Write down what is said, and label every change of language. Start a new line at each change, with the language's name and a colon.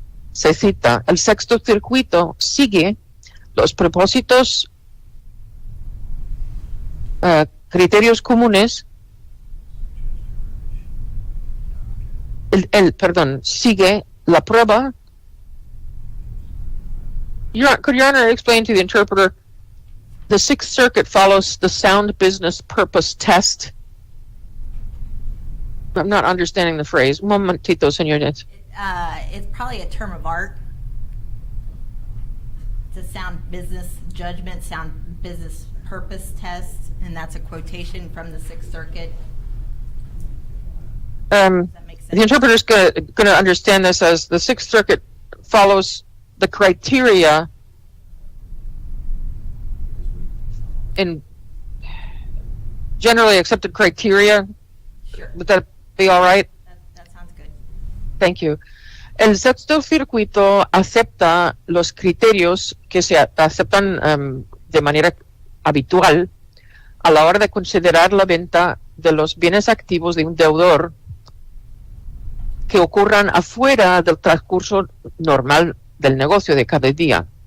Spanish: Se cita, el sexto circuito sigue los propósitos, criterios comunes, sigue la prueba.
English: Could Your Honor explain to the interpreter, the Sixth Circuit follows the sound business purpose test? I'm not understanding the phrase.
Spanish: Un momentito, señores.
English: It's probably a term of art. It's a sound business judgment, sound business purpose test, and that's a quotation from the Sixth Circuit. Does that make sense? The interpreter's going to understand this as the Sixth Circuit follows the criteria in generally accepted criteria. Sure. Would that be all right? That sounds good. Thank you.
Spanish: El sexto circuito acepta los criterios que se aceptan de manera habitual a la hora de considerar la venta de los bienes activos de un deudor que ocurran afuera del transcurso normal del negocio de cada día.